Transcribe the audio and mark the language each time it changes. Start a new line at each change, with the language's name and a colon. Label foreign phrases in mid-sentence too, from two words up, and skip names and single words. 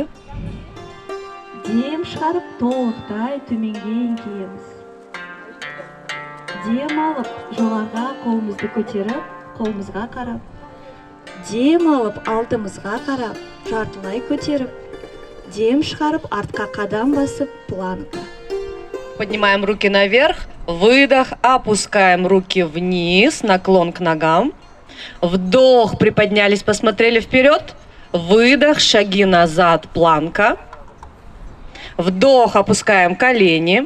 Kazakh: Дем шығарып, толықтай төменге еңкейеміз. Дем алып, жоғарыға қолымызды көтеріп, қолымызға қарап. Дем алып, алдымызға қарап, жартылай көтеріп. Дем шығарып, артқа қадам басып, планка.
Russian: Поднимаем руки наверх, выдох, опускаем руки вниз, наклон к ногам. Вдох, приподнялись, посмотрели вперед. Выдох, шаги назад, планка. Вдох, опускаем колени.